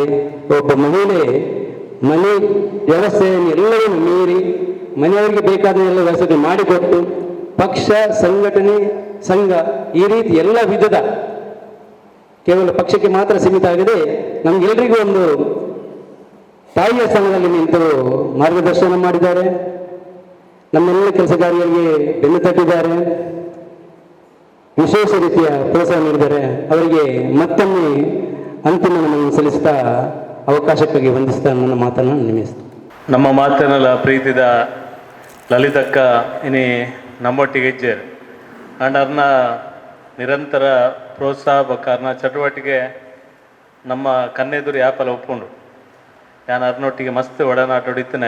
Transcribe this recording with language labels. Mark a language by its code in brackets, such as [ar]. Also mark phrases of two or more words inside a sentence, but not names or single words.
[kn] ಒಬ್ಬ ಮಹಿಳೆ ಮನೆ ವ್ಯವಸ್ಥೆಯನ್ನು ಎಲ್ಲವನ್ನು ಮೀರಿ ಮನೆಯವರಿಗೆ ಬೇಕಾದ ಎಲ್ಲ ವ್ಯವಸ್ಥೆ ಮಾಡಿಕೊಟ್ಟು ಪಕ್ಷ ಸಂಘಟನೆ ಸಂಘ ಈ ರೀತಿ ಎಲ್ಲ ವಿಧದ ಕೇವಲ ಪಕ್ಷಕ್ಕೆ ಮಾತ್ರ ಸೀಮಿತ ಆಗದೆ ನಮ್ಗೆಲ್ಲರಿಗೂ ಒಂದು ತಾಯಿಯ ಸ್ಥಾನದಲ್ಲಿ ನಿಂತು ಮಾರ್ಗದರ್ಶನ ಮಾಡಿದ್ದಾರೆ. ನಮ್ಮೆಲ್ಲ ಕೆಲಸ ಕಾರ್ಯಗಳಿಗೆ ಬೆನ್ನು ತಟ್ಟಿದ್ದಾರೆ, ವಿಶೇಷ ರೀತಿಯ ಪ್ರೋತ್ಸಾಹ ನೀಡಿದ್ದಾರೆ. ಅವರಿಗೆ ಮತ್ತೊಮ್ಮೆ ಅಂತಿಮ ನಮನ ಸಲ್ಲಿಸ್ತಾ ಅವಕಾಶಕ್ಕಾಗಿ ವಂದಿಸ್ತಾ ನನ್ನ ಮಾತನ್ನು ನಿಮಿಸ್ತಾ ನಮ್ಮ ಮಾತನ್ನೆಲ್ಲ [tcy] ಪ್ರೀತಿದ ಲಲಿತಕ್ಕ ಇನಿ ನಮ್ಮೊಟ್ಟಿಗೆ ಇಜ್ಜೇರು ಅಂಡ್ [kn] ಅವ್ರನ್ನ ನಿರಂತರ ಪ್ರೋತ್ಸಾಹ [tcy] ಬಕಾರನ ಚಟುವಟಿಕೆ ನಮ್ಮ ಕಣ್ಣೆದುರು ಯಾಪಲ್ಲ ಒಪ್ಕೊಂಡು ಯಾನ್ ಅರ್ನೊಟ್ಟಿಗೆ ಮಸ್ತ್ ಒಡನಾಟ ಹೊಡಿತನೆ.